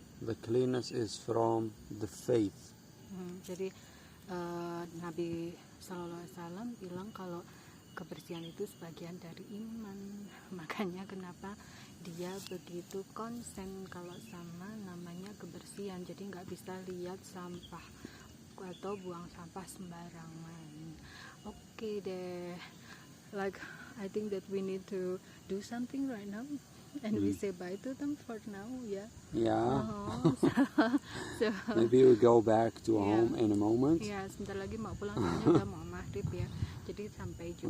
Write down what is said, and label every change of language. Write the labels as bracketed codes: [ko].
[en] The cleanness is from the faith. [id] Jadi Nabi SAW bilang kalau kebersihan itu sebagian dari iman. Makanya kenapa dia begitu konsen kalau sama namanya kebersihan. Jadi nggak bisa lihat sampah atau buang sampah sembarangan. Oke deh, [en] like I think that we need to do something right now, and we say bye to them for now, yeah. Yeah. So Maybe we go back to Yeah. home in a moment. [id] ya, sebentar lagi mau pulang, soalnya udah mau maghrib ya. Jadi sampai jumpa